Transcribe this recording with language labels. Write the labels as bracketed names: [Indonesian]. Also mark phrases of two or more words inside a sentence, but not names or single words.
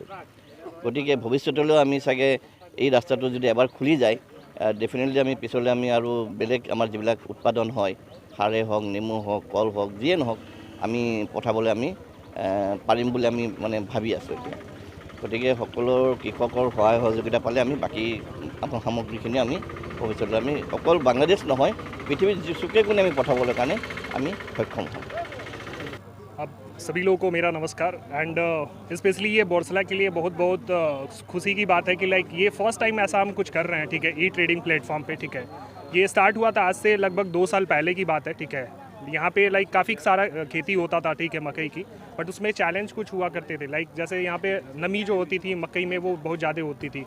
[Assamese] গতিকে ভৱিষ্যতলৈও আমি চাগে এই ৰাস্তাটো যদি এবাৰ খুলি যায় ডেফিনেটলি আমি পিছলৈ আমি আৰু বেলেগ আমাৰ যিবিলাক উৎপাদন হয় সাৰে হওক, নেমু হওক, কল হওক, যিয়ে নহওক আমি পঠাবলৈ আমি পাৰিম বুলি আমি মানে ভাবি আছোঁ এতিয়া। গতিকে সকলো কৃষকৰ সহায় সহযোগিতা পালে আমি বাকী সামগ্ৰীখিনি আমি ভৱিষ্যতে আমি অকল বাংলাদেশ নহয় পৃথিৱীৰ চুকে কোণে আমি পঠাবলৈ কাৰণে আমি সক্ষম হ'ম। [Hindi] अब सभी लोगों को मेरा नमस्कार [English] and specially [Hindi] ये बॉर्सला के लिए बहुत बहुत खुशी की बात है कि लाइक ये [English] first time [Hindi] ऐसा हम कुछ कर रहे हैं, ठीक है, [English] e trading platform [Hindi] पे, ठीक है। ये स्टार्ट हुआ था आज से लगभग 2 साल पहले की बात है, ठीक है। यहाँ पे लाइक काफ़ी सारा खेती होता था, ठीक है, मकई की, बट उसमें चैलेंज कुछ हुआ करते थे, लाइक जैसे यहाँ पे नमी जो होती थी मकई में वो बहुत ज़्यादा होती थी।